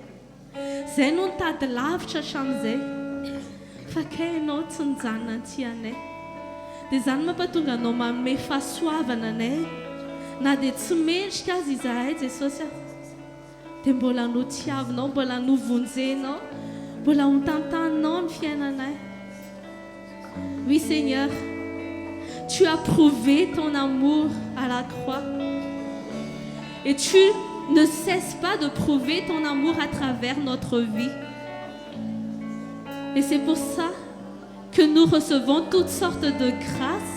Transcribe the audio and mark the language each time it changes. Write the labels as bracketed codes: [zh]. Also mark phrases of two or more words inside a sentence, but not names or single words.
[mg] Zay no nitady lavitra hatramin'izay. Fa kay ianao tsy nijanona anty anay. Dia zany mampatonga anao manome fahasoavana anay. Na dia tsy mendrika azy izahay Jesosy. Dia mbola notiavinao, mbola novonjenao, mbola hotantaninao ny fiainanay. [fr] Oui Seigneur, tu as prouvé ton amour à la croix. Et tu ne cesses pas de prouver ton amour à travers notre vie. Et c'est pour ça que nous recevons toutes sortes de grâces.